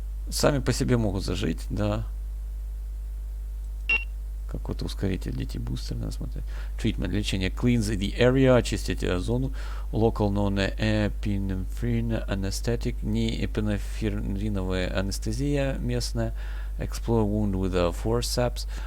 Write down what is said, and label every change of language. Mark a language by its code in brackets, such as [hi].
[ru] Сами по себе могут зажить, да. Какой-то ускоритель DT booster, надо смотреть. Treatment, лечение. [en] Cleans the area, [ru] очистить зону. [en] Local non-epinephrine anesthetic, [ru] не эпинефриновая анестезия местная. [en] Explore wound with a forceps.